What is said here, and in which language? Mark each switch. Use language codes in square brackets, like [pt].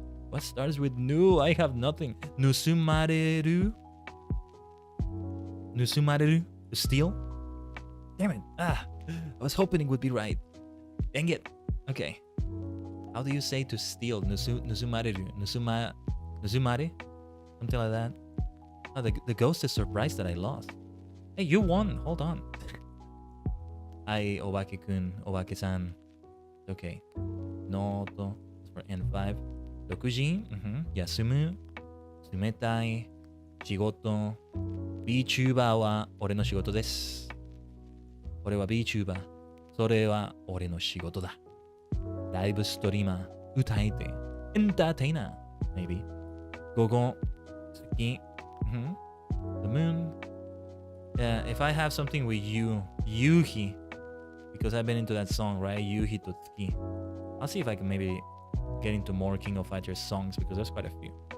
[en] What starts with Nu? I have nothing. Nusumareru. 盗まれる to steal? Damn it. I was hoping it would be right. Dang it. Okay. How do you say to steal? 盗まれる 盗まれ Something like that. Oh, the ghost is surprised that I lost. Hey, you won. Hold on. Hi, Obake-kun, Obake-san. Okay. Note for N5. [ja] 6時、休む、冷たい、仕事、VTuber は俺の仕事です。俺は VTuber。それは俺の仕事だ。ライブストリーマー、歌えて、エンターテイナー、maybe。午後、月、 the moon. [en] Yeah, if I have something with you, Yuhi, because I've been into that song, right? Yuhi to Tsuki. I'll see if I can maybe get into more King of Fighters songs because there's quite a few.